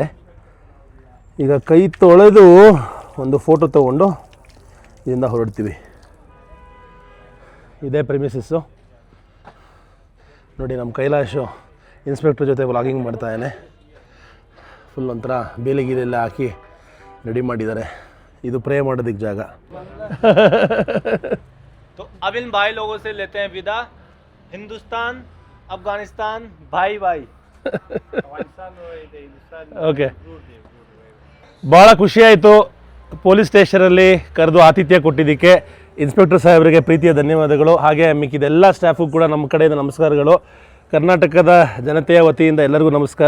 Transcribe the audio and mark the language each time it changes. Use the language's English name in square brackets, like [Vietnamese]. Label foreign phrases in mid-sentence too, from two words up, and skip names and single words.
[Kannada] ಈಗ ಕೈ ತೊಳೆದು ಒಂದು ಫೋಟೋ ತೊಗೊಂಡು ಇದರಿಂದ ಹೊರಡ್ತೀವಿ. ಇದೇ ಪ್ರೆಮಿಸಸ್ಸು ನೋಡಿ. ನಮ್ಮ ಕೈಲಾಶು ಇನ್ಸ್ಪೆಕ್ಟರ್ ಜೊತೆ ವ್ಲಾಗಿಂಗ್ ಮಾಡ್ತಾಯಿದ್ದಾನೆ. ಫುಲ್ ಒಂಥರ ಬೇಲಿಗೀಲೆಲ್ಲ ಹಾಕಿ ರೆಡಿ ಮಾಡಿದ್ದಾರೆ. ಇದು ಪ್ರೇ ಮಾಡೋದಕ್ಕೆ ಜಾಗ. [Hindi] तो अब इन भाई लोगों से लेते हैं विदा. हिंदुस्तान अफगानिस्तान भाई भाई. [Kannada] ಓಕೆ, ಭಾಳ ಖುಷಿಯಾಯಿತು ಪೊಲೀಸ್ ಸ್ಟೇಷನಲ್ಲಿ ಕರೆದು ಆತಿಥ್ಯ ಕೊಟ್ಟಿದ್ದಕ್ಕೆ. ಇನ್ಸ್ಪೆಕ್ಟರ್ ಸಾಹೇಬರಿಗೆ ಪ್ರೀತಿಯ ಧನ್ಯವಾದಗಳು. ಹಾಗೆ ಮಿಕ್ಕಿದೆಲ್ಲ ಸ್ಟಾಫು ಕೂಡ ನಮ್ಮ ಕಡೆಯಿಂದ ನಮಸ್ಕಾರಗಳು. ಕರ್ನಾಟಕದ ಜನತೆಯ ವತಿಯಿಂದ ಎಲ್ಲರಿಗೂ ನಮಸ್ಕಾರ.